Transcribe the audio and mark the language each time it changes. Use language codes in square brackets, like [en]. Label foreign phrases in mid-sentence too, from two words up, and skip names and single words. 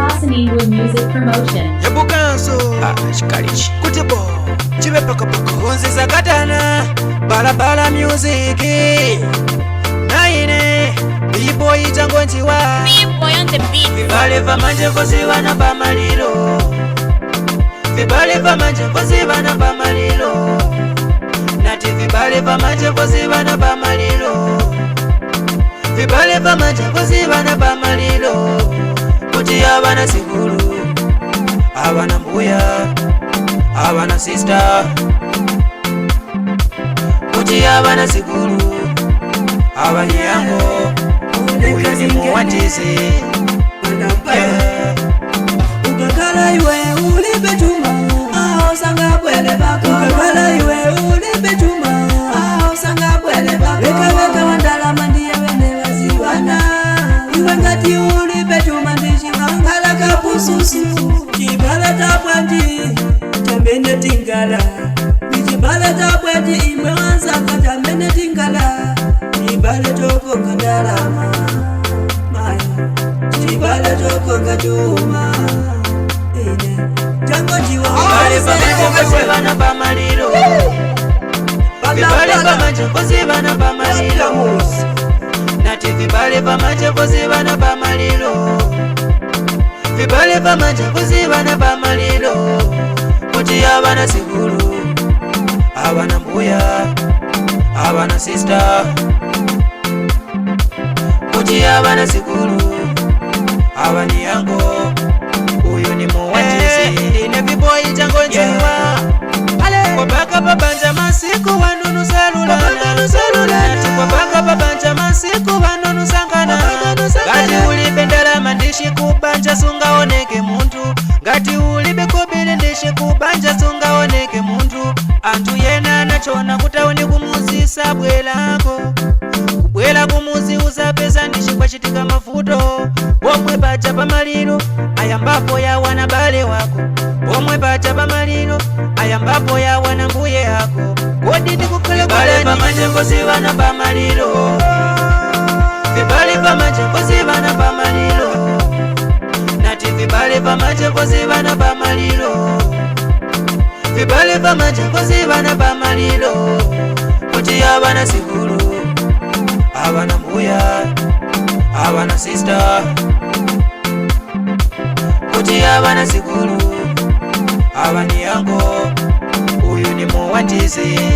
[ny] Ingwe Music Promotion. Yabukanso shikalichi kutibo chibe paka unziza katana balabala music naine B-boy chango njiwa [en] B-boy on the beat. [ny] Vibale va manje vosi vana pa malilo, vibale va manje vosi vana pa malilo, nati vibale va manje vosi vana pa malilo, vibale va manje vosi vana pa malilo. Kuti abana sikulu, abana mbuya, abana sister. Kuti abana sikulu, abana yango, uyu ni muwatizi. Ukakala iwe ulipe chuma, aho sanga kwele bako. Ukakala iwe ulipe chuma, aho sanga kwele bako. Weka wandala mandiye wene waziwana, iwe ngati ulipe chuma ndishi mangala kapususu. Kibala tapwandi, tambene tingala. Kibala tapwandi imwe wansaka tambene tingala. Kibala toko ngandalama, Kibala toko ngachuma. Jango jiwa Vibale va manje vosi vana pa malilo, vibale va manje vosi vana pa malilo, nati vibale va manje vosi vana pa malilo, vibale va manje vosi vana pa malilo. Kuti abana sikulu, abana mbuya, abana sister. Kuti abana sikulu, abani yango, uyu ni muwatizi. Ine B-boy chango njiwa kwa baka babanja masiku wanunu selula, nati kwa baka babanja masiku wanunu sangana. Gati ulibe ndalama ndishi kubanja sunga oneke muntu, gati ulibe kubili ndishi kubanja sunga oneke muntu. Antu yena nachona kutauni kumuzisa bwelako, kubwela kumuzi usapesa ndishi kwa chitika mafuto. Pomwe pacha pa malilo ayambapo ya wana bale wako, pomwe pacha pa malilo ayambapo ya wana mbuye yako. Kodi ndikukule vibale va manje vosi vana pa malilo, vibale va manje vosi vana pa malilo, nati vibale va manje vosi vana pa malilo, vibale va manje vosi vana pa malilo. Kuti abana sikulu, abana mbuya, abana sister. Kuti abana sikulu, abani yango, uyu ni muwatizi.